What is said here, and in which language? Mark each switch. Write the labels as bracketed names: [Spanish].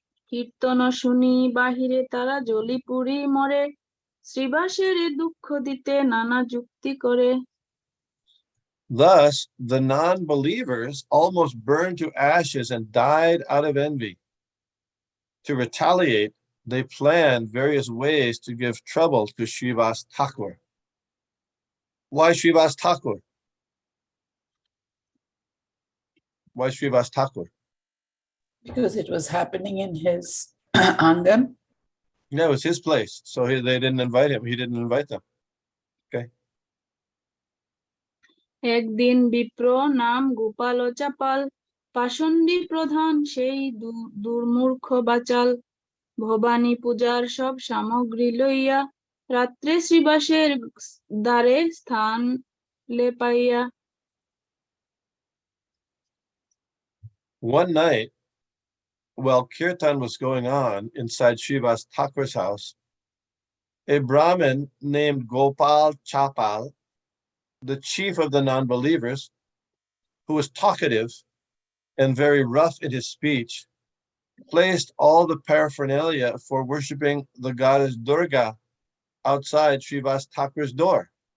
[Bangla] কীর্তন শুনি বাহিরে তারা জ্বলি পুড়ি মরে শ্রীবাসের দুঃখ দিতে নানা যুক্তি করে [English] Thus, the non-believers almost burned to ashes and died out of envy. To retaliate, they planned various ways to give trouble to Srivas Thakur. Why Srivas Thakur? Why Srivas Thakur? Because it was happening in his Angam. No, it was his place. So they didn't invite him. He didn't invite them. Okay. [Bangla] একদিন বিপ্র নাম গোপাল ও চাপাল পাষণ্ডী প্রধান সেই দুর্মূর্খ বাচাল ভবানী পূজার সব সামগ্রী লইয়া রাত্রে শ্রীবাসের দ্বারে স্থান লেপাইয়া [English] One night, while kirtan was going on inside Srivas Thakur's house, a Brahmin named Gopal Chapal, the chief of the non-believers, who was talkative and very rough in his speech, placed all the paraphernalia for worshipping the goddess Durga outside Srivas Thakur's door.